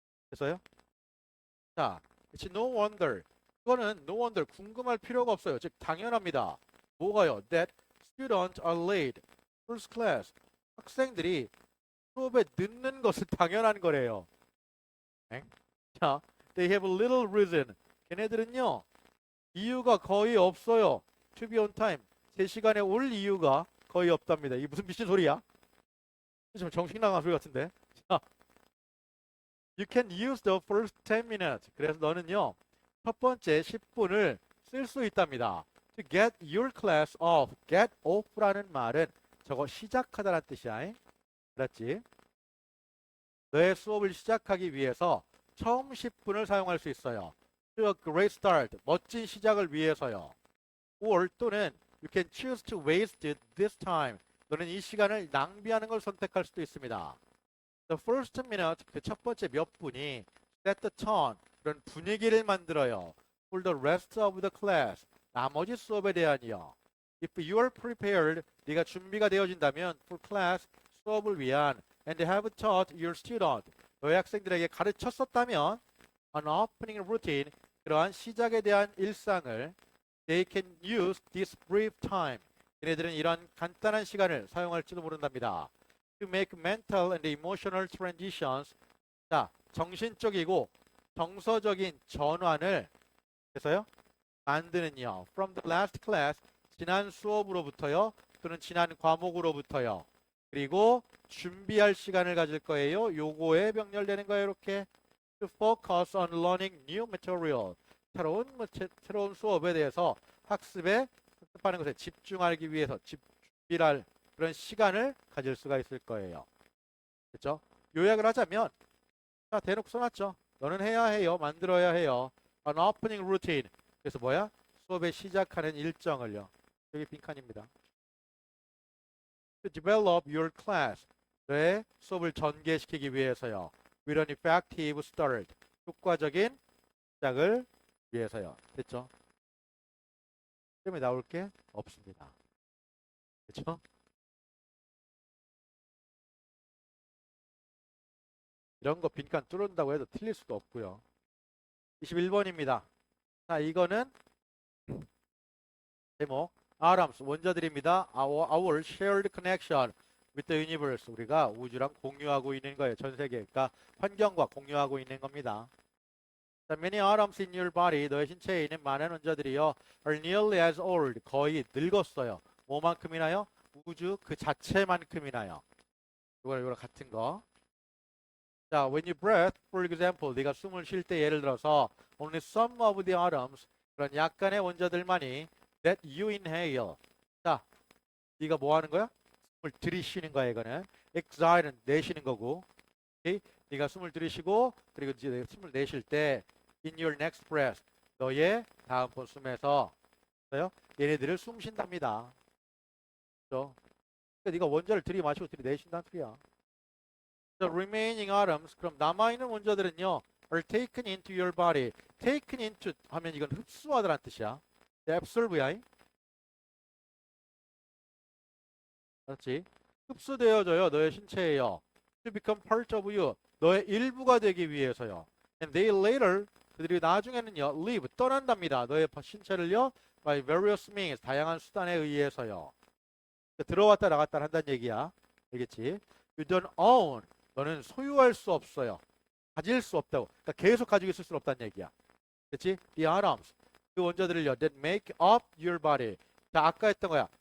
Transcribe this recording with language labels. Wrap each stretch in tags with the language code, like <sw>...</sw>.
<ko>됐어요?</ko> <en>자, it's no wonder.</en> <ko>이거는</ko> <en>no wonder,</en> <ko>궁금할 필요가 없어요. 즉, 당연합니다. 뭐가요?</ko> <en>That students are late. first class.</en> <ko>학생들이 수업에 늦는 것은 당연한 거래요. 엥?</ko> <en>자, they have little reason.</en> <ko>걔네들은요, 이유가 거의 없어요.</ko> <en>To be on time.</en> <ko>제 시간에 올 이유가 거의 없답니다. 이게 무슨 미친 소리야? 좀 정신 나간 소리 같은데.</ko> <en>자, you can use the first 10 minutes.</en> <ko>그래서 너는요, 첫 번째 10분을 쓸 수 있답니다.</ko> <en>To get your class off.</en> <ko>get off라는 말은 저거 시작하다라는 뜻이야. 알았지? 너의 수업을 시작하기 위해서 처음 10분을 사용할 수 있어요.</ko> <en>To a great start.</en> <ko>멋진 시작을 위해서요.</ko> <en>or 또는 you can choose to waste this time.</en> <ko>너는 이 시간을 낭비하는 걸 선택할 수도 있습니다.</ko> <en>The first minute,</en> <ko>그 첫 번째 몇 분이</ko> <en>set the tone,</en> <ko>그런 분위기를 만들어요.</ko> <en>For the rest of the class,</en> <ko>나머지 수업에 대한이요.</ko> <en>If you are prepared,</en> <ko>네가 준비가 되어진다면</ko> <en>for class,</en> <ko>수업을 위한</ko> <en>and have taught your student,</en> <ko>너의 학생들에게 가르쳤었다면</ko> <en>an opening routine,</en> <ko>그러한 시작에 대한 일상을</ko> <en>they can use this brief time,</en> <ko>얘네들은 이런 간단한 시간을 사용할지도 모른답니다.</ko> <en>To make mental and emotional transitions.</en> <ko>자, 정신적이고 정서적인 전환을 해서요. 만드는요.</ko> <en>From the last class.</en> <ko>지난 수업으로부터요. 또는 지난 과목으로부터요. 그리고 준비할 시간을 가질 거예요. 요거에 병렬되는 거예요. 이렇게.</ko> <en>To focus on learning new material.</en> <ko>새로운 수업에 대해서 학습하는 것에 집중하기 위해서 준비할 그런 시간을 가질 수가 있을 거예요. 그렇죠? 요약을 하자면 자, 대놓고 써놨죠. 너는 해야 해요. 만들어야 해요.</ko> <en>An opening routine.</en> <ko>그래서 뭐야? 수업에 시작하는 일정을요. 여기 빈칸입니다.</ko> <en>To develop your class.</en> <ko>너의 수업을 전개시키기 위해서요.</ko> <en>With an effective start.</en> <ko>효과적인 시작을 위해서요. 됐죠? 시험에 나올 게 없습니다. 그렇죠? 이런 거 빈칸 뚫는다고 해도 틀릴 수도 없고요. 21번입니다. 자, 이거는 제목 atoms 원자들입니다.</ko> <en>Our shared connection with the universe.</en> <ko>우리가 우주랑 공유하고 있는 거예요. 전 세계. 그러니까 환경과 공유하고 있는 겁니다.</ko> <en>자, many atoms in your body.</en> <ko>너의 신체에 있는 많은 원자들이요.</ko> <en>are nearly as old.</en> <ko>거의 늙었어요. 뭐만큼이나요? 우주 그 자체만큼이나요. 이거랑 같은 거.</ko> <en>자, when you breathe, for example,</en> <ko>네가 숨을 쉴 때 예를 들어서</ko> <en>only some of the atoms,</en> <ko>그런 약간의 원자들만이</ko> <en>that you inhale.</en> <ko>자, 네가 뭐 하는 거야? 숨을 들이쉬는 거야, 이거는. exhale는 내쉬는 거고. 오케이? 네가 숨을 들이쉬고 그리고 이제 숨을 내쉴 때</ko> <en>in your next breath,</en> <ko>너의 다음번 숨에서 얘네들을 숨 쉰답니다. 그렇죠? 그러니까 네가 원자를 들이마시고 들이내쉰다는 소리야.</ko> <en>The remaining atoms,</en> <ko>그럼 남아있는 원자들은요.</ko> <en>are taken into your body.</en> <ko>taken into 하면 이건 흡수하다라는 뜻이야. absorbe야. 그렇지? 흡수되어져요. 너의 신체에요.</ko> <en>to become part of you.</en> <ko>너의 일부가 되기 위해서요.</ko> <en>And they later</en> <ko>그들이 나중에는요</ko> <en>leave</en> <ko>떠난답니다. 너의 신체를요</ko> <en>by various means</en> <ko>다양한 수단에 의해서요. 들어왔다 나갔다 한다는 얘기야. 알겠지?</ko> <en>You don't own.</en> <ko>너는 소유할 수 없어요. 가질 수 없다고. 그러니까 계속 가지고 있을 수 없다는 얘기야. 그렇지?</ko> <en>The atoms.</en> <ko>그 원자들을요.</ko> <en>That make up your body.</en> <ko>자, 아까 했던 거야.</ko>